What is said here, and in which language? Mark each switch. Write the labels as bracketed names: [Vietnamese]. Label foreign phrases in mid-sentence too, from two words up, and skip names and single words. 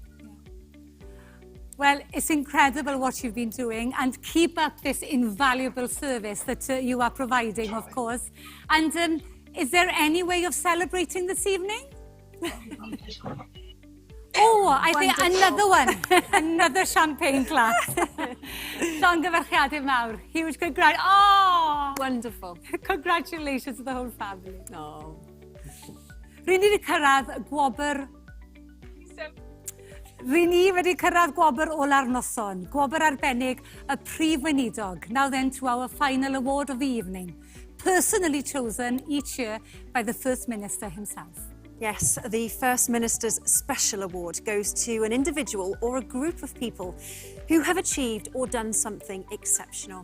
[English] Well, it's incredible what you've been doing, and keep up this invaluable service that you are providing, of course. And is there any way of celebrating this evening? Oh, I think another one. Another champagne glass. [Welsh] Llongyfarchiadau mawr. [English] Huge congratulations. Oh! Wonderful. Congratulations to the whole family. Oh. [Welsh] Rydyn ni wedi cyrraedd gwobr... Rydyn ni wedi cyrraedd gwobr ola'r noson. Gwobr arbennig y Prif Weinidog. [English] Now then to our final award of the evening. Personally chosen each year by the First Minister himself. Yes, the First Minister's Special Award goes to an individual or a group of people who have achieved or done something exceptional.